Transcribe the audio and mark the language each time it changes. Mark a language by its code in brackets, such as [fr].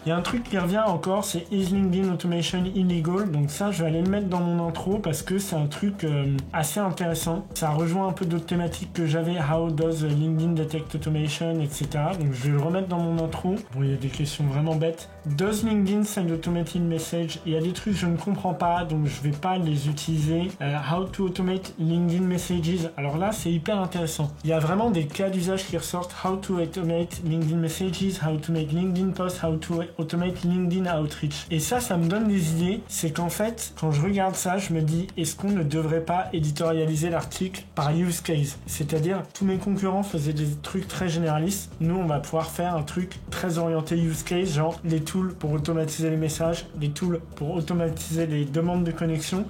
[fr] Il y a un truc qui revient encore, c'est [en] Is LinkedIn Automation illegal? [fr] Donc ça, je vais aller le mettre dans mon intro parce que c'est un truc assez intéressant. Ça rejoint un peu d'autres thématiques que j'avais, [en] How does LinkedIn detect automation, [fr] etc. Donc je vais le remettre dans mon intro. Bon, il y a des questions vraiment bêtes. [en] Does LinkedIn send automated message? [fr] Il y a des trucs que je ne comprends pas, donc je vais pas les utiliser. [en] How to automate LinkedIn messages? [fr] Alors là, c'est hyper intéressant. Il y a vraiment des cas d'usage qui ressortent. [en] How to automate LinkedIn messages, how to make LinkedIn posts, how to automate LinkedIn outreach. [fr] Et ça me donne des idées. C'est qu'en fait, quand je regarde ça, je me dis, est-ce qu'on ne devrait pas éditorialiser l'article par use case? C'est-à-dire, tous mes concurrents faisaient des trucs très généralistes. Nous, on va pouvoir faire un truc très orienté use case, genre les tools pour automatiser les messages, les tools pour automatiser les demandes de connexion.